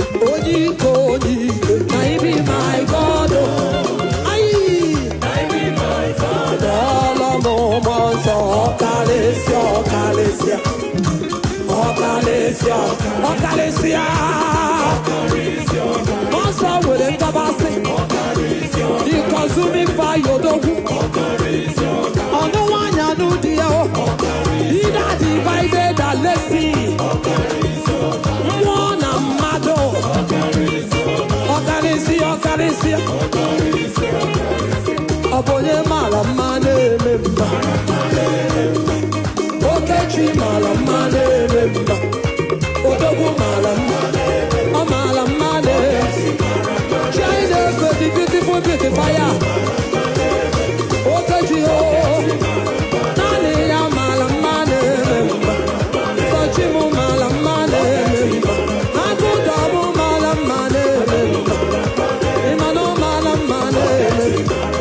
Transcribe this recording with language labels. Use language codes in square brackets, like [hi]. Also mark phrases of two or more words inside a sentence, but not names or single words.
[ig] Onye ike, onye ike, na ị bụ [en] my God, oh. Ayi. [ig] Ọlọ m mmụọ nsọ, ọkalịsịa, ọkalịsịa. Ọkalịsịa, ọkalịsịa. Mmụọ nsọ were ngabasị. [en] The consuming fire, [ig] odogwu. Ọnụ nwanyị anụ di ya, o. [en] He that divided and left sea. [ig] Mmụọ na mmadụ. Ọkarịsị, ọkarịsị. Ọ bụ onye maara mma na-eme mma. Okechi mara mma na-eme mma. Odogwu mara mma. Ọ mara mma na-eme. [en] China is the beautiful beautifier. [ig] Okechi o. Naanị ya mara mma na-eme mma. Sochi m mara mma na-eme mma. Agụda m mara mma na-eme mma. Ị ma na ọ mara mma na-eme mma.